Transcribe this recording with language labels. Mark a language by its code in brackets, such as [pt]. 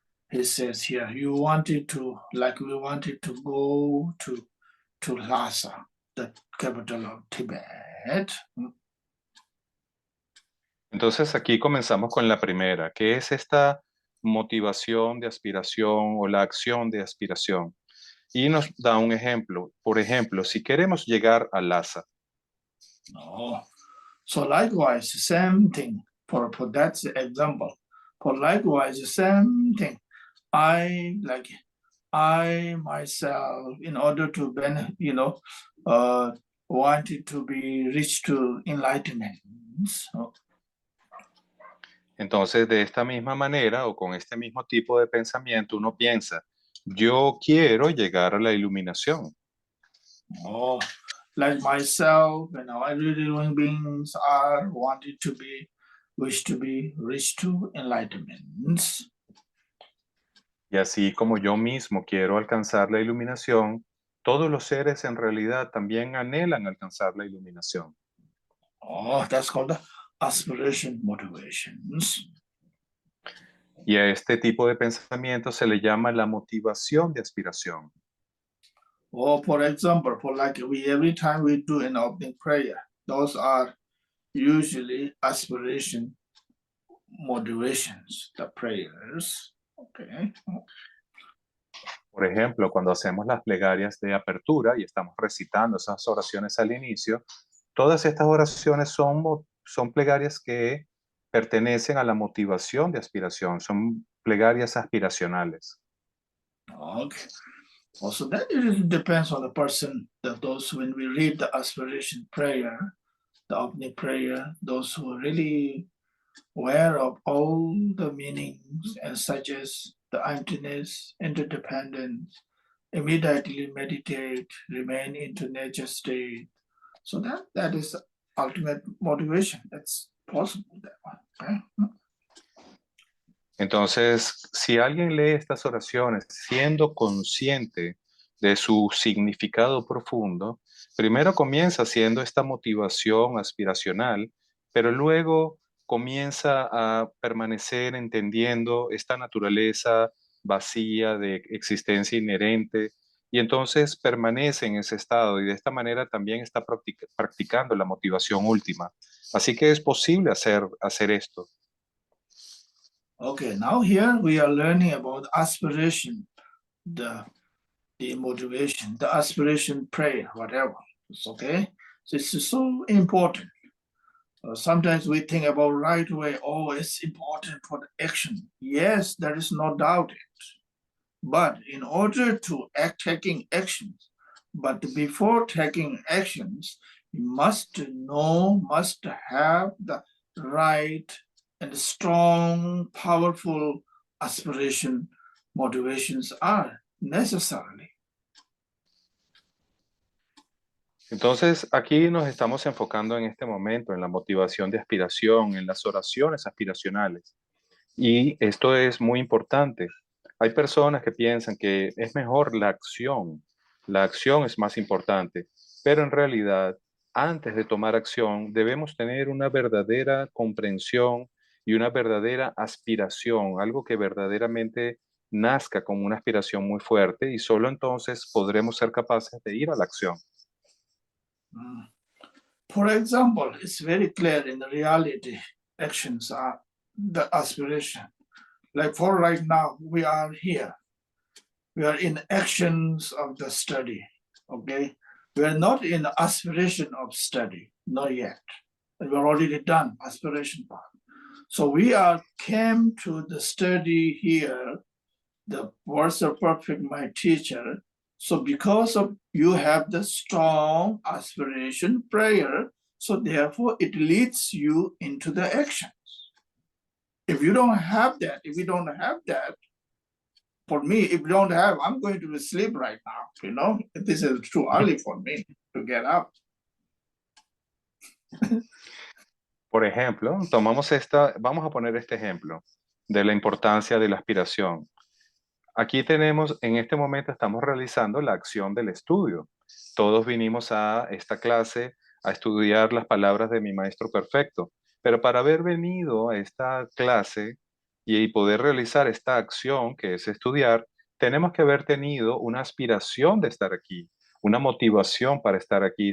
[en] he says here, you wanted to, like we wanted to go to Lhasa, the capital of Tibet. [es] Entonces aquí comenzamos con la primera, que es esta motivación de aspiración o la acción de aspiración. Y nos da un ejemplo. Por ejemplo, si queremos llegar a Lhasa. [en] No. So likewise, same thing. For that's the example. For likewise, same thing. I myself, in order to benefit, wanted to be reached to enlightenment. So, [es] entonces, de esta misma manera o con este mismo tipo de pensamiento, uno piensa, yo quiero llegar a la iluminación. [en] Oh, like myself, every living beings are wish to be reached to enlightenment. [es] Y así como yo mismo quiero alcanzar la iluminación, todos los seres en realidad también anhelan alcanzar la iluminación. [en] Oh, that's called the aspiration motivations. [es] Y a este tipo de pensamiento se le llama la motivación de aspiración. [en] Or for example, every time we do an opening prayer, those are usually aspiration motivations, the prayers. Okay. [es] Por ejemplo, cuando hacemos las plegarias de apertura y estamos recitando esas oraciones al inicio, todas estas oraciones son plegarias que pertenecen a la motivación de aspiración, son plegarias aspiracionales. [en] Okay. Also, that it depends on the person. That those when we read the aspiration prayer, the opening prayer, those who are really aware of all the meanings and such as the emptiness, interdependence, immediately meditate, remain into nature state. So that is ultimate motivation. That's possible that one. Okay? [es] Entonces, si alguien lee estas oraciones siendo consciente de su significado profundo, primero comienza siendo esta motivación aspiracional, pero luego comienza a permanecer entendiendo esta naturaleza vacía de existencia inherente y entonces permanece en ese estado y de esta manera también está practicando la motivación última. Así que es posible hacer esto. [en] Okay, now here we are learning about aspiration, the motivation, the aspiration prayer, whatever. It's okay. So it's so important. Sometimes we think about right way, oh, it's important for the action. Yes, there is no doubt it. But in order to taking actions, but before taking actions, you must know, must have the right and strong, powerful aspiration, motivations are necessarily. [es] Entonces, aquí nos estamos enfocando en este momento en la motivación de aspiración, en las oraciones aspiracionales. Y esto es muy importante. Hay personas que piensan que es mejor la acción es más importante, pero en realidad, antes de tomar acción, debemos tener una verdadera comprensión y una verdadera aspiración, algo que verdaderamente nazca como una aspiración muy fuerte y solo entonces podremos ser capaces de ir a la acción. [en] For example, it's very clear in the reality, actions are the aspiration. Like for right now, we are here. We are in actions of the study, okay? We are not in aspiration of study, not yet. We're already done aspiration part. So we came to the study here, the words of perfect my teacher. So because of you have the strong aspiration prayer, so therefore it leads you into the actions. If you don't have that, for me, if you don't have, I'm going to sleep right now, this is too early for me to get up. [es] Por ejemplo, vamos a poner este ejemplo de la importancia de la aspiración. Aquí tenemos, en este momento estamos realizando la acción del estudio. Todos vinimos a esta clase a estudiar las palabras de mi maestro perfecto, pero para haber venido a esta clase y poder realizar esta acción que es estudiar, tenemos que haber tenido una aspiración de estar aquí, una motivación para estar aquí.